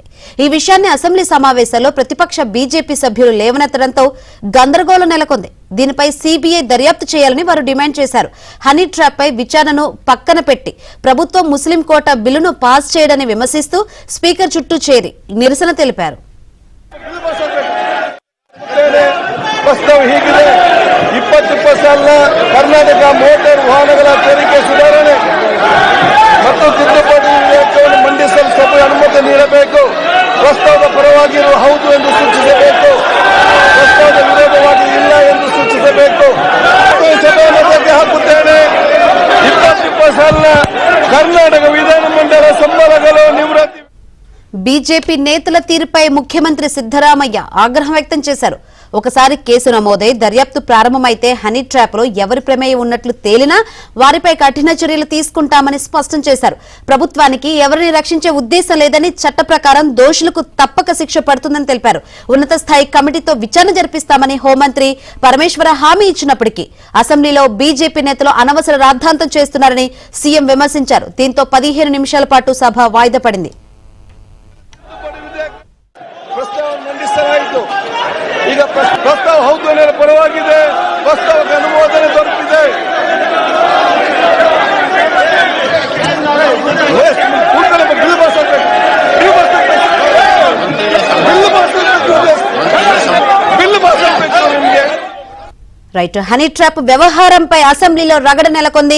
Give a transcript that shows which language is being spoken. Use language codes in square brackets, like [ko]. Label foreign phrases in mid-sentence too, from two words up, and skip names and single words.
[te] ఈ విషయాన్ని అసెంబ్లీ సమావేశాల్లో ప్రతిపక్ష బీజేపీ సభ్యులు లేవనెత్తడంతో గందరగోళం నెలకొంది. దీనిపై సీబీఐ దర్యాప్తు చేయాలని వారు డిమాండ్ చేశారు. [en] honey trap [te] పై విచారణను పక్కన పెట్టి ప్రభుత్వం [en] Muslim quota [te] బిల్లును పాస్ చేయడాన్ని విమర్శిస్తూ స్పీకర్ చుట్టూ చేరి నిరసన తెలిపారు. [kn] ಕರ್ನಾಟಕ ಮೋಟಾರ್ ವಾಹನಗಳ ತೆರಿಗೆ ಸುಧಾರಣೆ ಮತ್ತು ತಿದ್ದುಪಡಿ ವಿಧೇಯಕವನ್ನು ಮಂಡಿಸಲು ಸಭೆ ಅನುಮತಿ ನೀಡಬೇಕು. ಪ್ರಸ್ತಾವದ ಪರವಾಗಿರುವ ಹೌದು ಎಂದು ಸೂಚಿಸಬೇಕು, ಪ್ರಸ್ತಾವದ ವಿರೋಧವಾಗಿ ಇಲ್ಲ ಎಂದು ಸೂಚಿಸಬೇಕು. ಸಭೆಯನ್ನು ತೆಗೆ ಹಾಕುತ್ತೇನೆ. 2020 ಸಾಲಿನ ಕರ್ನಾಟಕ ವಿಧಾನಮಂಡಲ ಸಂಬಳಗಳು ನಿವೃತ್ತಿ. [te] బీజేపీ నేతల తీరుపై ముఖ్యమంత్రి సిద్ధరామయ్య ఆగ్రహం వ్యక్తం చేశారు. ఒకసారి కేసు నమోదై దర్యాప్తు ప్రారంభమైతే [en] honey trap [te] లో ఎవరి ప్రమేయం ఉన్నట్లు తేలినా వారిపై కఠిన చర్యలు తీసుకుంటామని స్పష్టం చేశారు. ప్రభుత్వానికి ఎవరిని రక్షించే ఉద్దేశం లేదని, చట్ట ప్రకారం దోషులకు తప్పక శిక్ష పడుతుందని తెలిపారు. ఉన్నత స్థాయి కమిటీతో విచారణ జరిపిస్తామని హోంమంత్రి పరమేశ్వర హామీ ఇచ్చినప్పటికీ అసెంబ్లీలో బీజేపీ నేతలు అనవసర రాద్ధాంతం చేస్తున్నారని సీఎం విమర్శించారు. దీంతో 15 నిమిషాల పాటు సభ వాయిదా పడింది. [kn] ಈಗ ಪ್ರಸ್ತಾವ ಹೌದು ಅನ್ನೋ ಪರವಾಗಿದೆ. ಪ್ರಸ್ತಾವಕ್ಕೆ ಅನುಮೋದನೆ ದೊರೆತಿದೆ. [te] రైట్, [en] honey trap [te] వ్యవహారంపై అసెంబ్లీలో రగడ నెలకొంది.